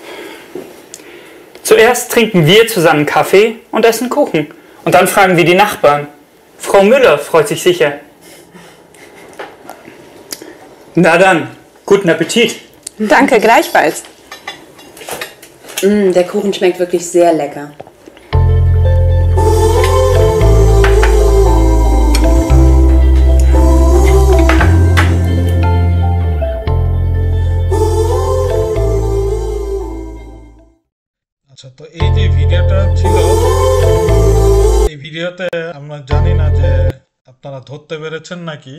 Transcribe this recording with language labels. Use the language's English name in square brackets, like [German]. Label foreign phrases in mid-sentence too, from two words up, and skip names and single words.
[German] Zuerst trinken wir zusammen Kaffee und essen Kuchen. Und dann fragen wir die Nachbarn. Frau Müller freut sich sicher. Na dann, guten Appetit. Danke, gleichfalls. Der Kuchen schmeckt wirklich sehr lecker. [Bangla] আচ্ছা, তো এই যে ভিডিওটা ছিল, এই ভিডিওতে আমরা জানি না যে আপনারা ধরতে পেরেছেন নাকি।